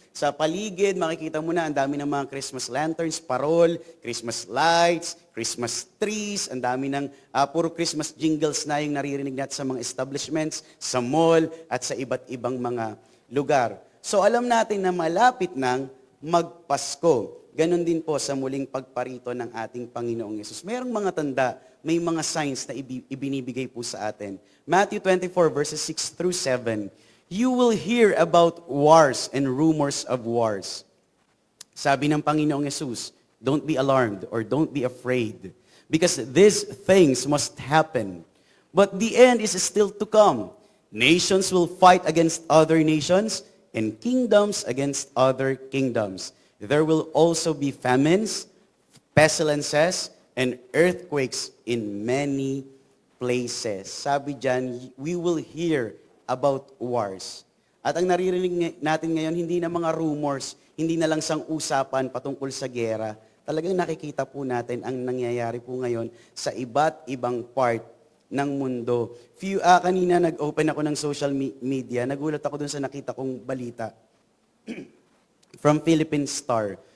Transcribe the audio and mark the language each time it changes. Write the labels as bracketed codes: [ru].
[tl] Sa paligid, makikita mo na ang dami ng mga Christmas lanterns, parol, Christmas lights, Christmas trees, ang dami ng puro Christmas jingles na yung naririnig natin sa mga establishments, sa mall, at sa iba't ibang mga lugar. So alam natin na malapit ng magpasko. Ganon din po sa muling pagparito ng ating Panginoong Yesus. Mayroong mga tanda, may mga signs na ibinibigay po sa atin. Matthew 24 verses 6 through 7. [en] You will hear about wars and rumors of wars. [tl] Sabi ng Panginoong Yesus, [en] don't be alarmed or don't be afraid because these things must happen. But the end is still to come. Nations will fight against other nations and kingdoms against other kingdoms. There will also be famines, pestilences, and earthquakes in many places. [tl] Sabi dyan, [en] we will hear about wars. [tl] At ang naririnig natin ngayon, hindi na mga rumors, hindi na lang sang usapan patungkol sa gera. Talagang nakikita po natin ang nangyayari po ngayon sa iba't ibang part ng mundo. Kanina nag-open ako ng social media, nagulat ako dun sa nakita kong balita [en] from Philippine Star.